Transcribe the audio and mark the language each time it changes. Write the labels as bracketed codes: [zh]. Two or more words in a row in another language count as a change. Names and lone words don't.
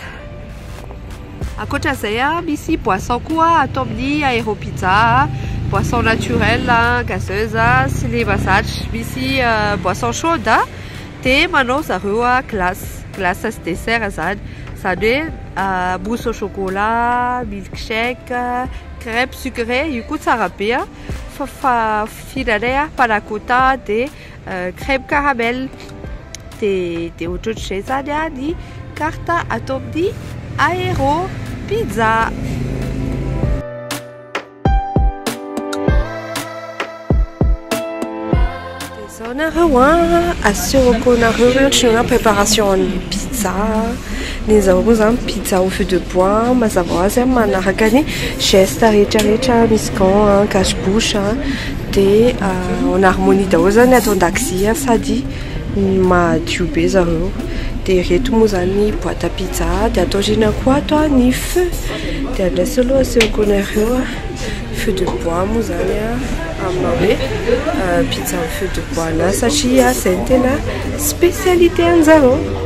[mg] Ankoatran'izay misy boisson koa atao amin'ny Aéropizza, [fr] boisson naturelle, [mg] gazeuse sy le mahazatra. Misy [fr] boisson chaude [mg] dia manao zareo glace sy dessert zany. [fr] Zany hoe mousse au chocolat, milkshake, crêpe sucrée, [mg] io koa tsara be fihinanay panna cotta dia [fr] crème caramel. [mg] Dia ohatrohatr'izay zany ny carte atao amin'ny Aéropizza. Zao nareo asehoko nareo ohatrany préparation ny pizza. Ny zareo koa zany [fr] pizza au feu de bois, [mg] mazava ho azy manaraka ny geste rehetrarehetra misy gant, cache-bouche dia [fr] en harmonie [mg] daholo zany atao an-dakozia sady madio be zareo. Dia reto moa zany [fr] boîte à pizza [mg] dia ataorina koa atao ny feu. Dia andrasy aloha asehoko nareo [fr] feu de bois [mg] moa zany amina hoe [fr] pizza au feu de bois [mg] na satria zay ny tena spécialité an'zareo.